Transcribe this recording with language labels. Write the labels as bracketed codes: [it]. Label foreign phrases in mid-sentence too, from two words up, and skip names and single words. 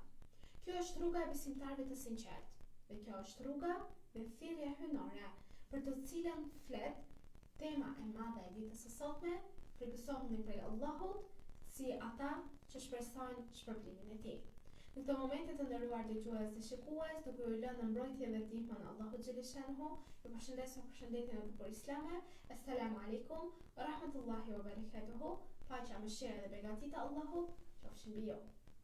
[sq] Kjo është rruga e besimtarëve të sinqertë, dhe kjo është rruga dhe thirrja hyjnore për të cilën flet tema e madhe e ditës së sotme: frikësohuni prej Allahut, si ata që shpresojnë shpërblimin e tij. Në këtë momente të nderuar dëgjues dhe shikues, duke ju lënë në mbrojtjen dhe ndihmën e Allahut xhaleshanhu, ju përshëndes me përshëndetjen e bukur islame. [ar] السلام عليكم ورحمة الله وبركاته. [sq] Paqja, mëshira dhe beqatia e Allahut qofshin mbi ju.